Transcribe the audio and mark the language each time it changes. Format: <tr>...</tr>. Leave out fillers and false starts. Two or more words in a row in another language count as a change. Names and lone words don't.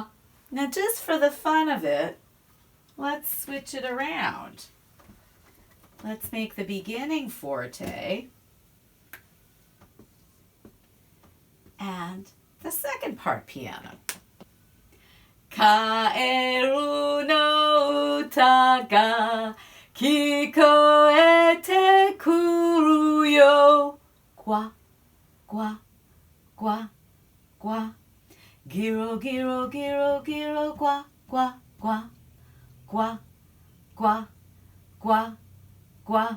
<en>Now just for the fun of it, let's switch it around. Let's make the beginning forte and the second part piano.</en> <ja>蛙の歌が聞こえてくるよ. Gua, gua, gua, gua. Giro, giro, giro, giro, gua, gua, gua. Gua, gua, gua, gua.</ja>